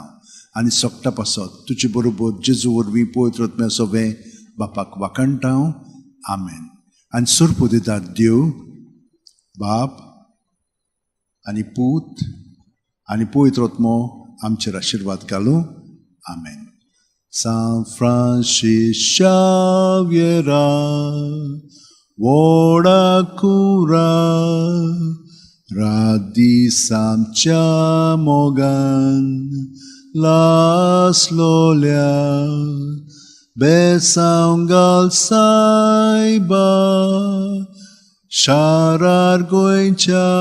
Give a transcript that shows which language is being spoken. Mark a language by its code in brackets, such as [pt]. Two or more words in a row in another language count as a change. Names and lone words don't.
[kok] आनी सोगटा पासत तुजे बरोबर जेजू वरवीं पवित्र आत्म्या सोबे बापाक वाकणटा. आमेन. आनी सुरपोदितार देव बाप आनी पूत आनी पवित्र आत्मो आमचेर आशिर्वाद घालूं. आमेन. San Francis Xaviera, Voda cura, radisam mogan, las lolia, besaungal saiba, sharar goincha,